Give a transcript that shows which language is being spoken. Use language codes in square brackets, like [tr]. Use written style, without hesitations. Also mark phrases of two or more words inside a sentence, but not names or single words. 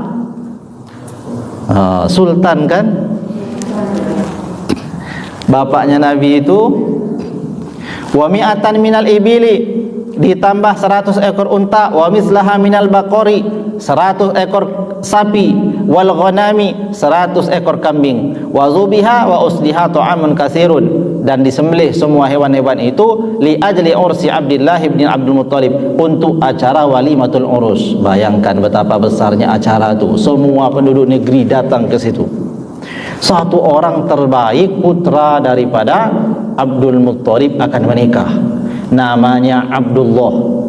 [id] Sultan kan? Bapaknya Nabi itu. [ar] ومائة من الإبل, [id] ditambah 100 ekor unta. [ar] ومثلها من البقر, [id] 100 ekor sapi. Wal ghanami, 100 ekor kambing. [ar] وذبح وأصلح طعام كثير, [id] dan disembelih semua hewan-hewan itu [ar] لأجل عرس عبد الله بن عبد المطلب, [id] untuk acara [ar] وليمة العرس. [id] Bayangkan betapa besarnya acara itu, semua penduduk negeri datang ke situ. Satu orang terbaik putra daripada Abdul Muttalib akan menikah, namanya Abdullah.